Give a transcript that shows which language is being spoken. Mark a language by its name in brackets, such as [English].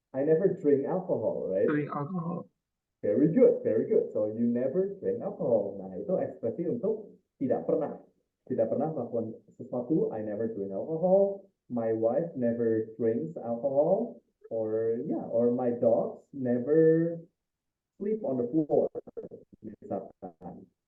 [English] I never drink alcohol, right? Drink alcohol. Very good, very good. So you never drink alcohol. [Indonesian] Nah, itu ekspresi untuk tidak pernah melakukan sesuatu. [English] I never drink alcohol. my wife never drinks alcohol, or yeah, or my dogs never sleep on the floor, [Indonesian] misalkan.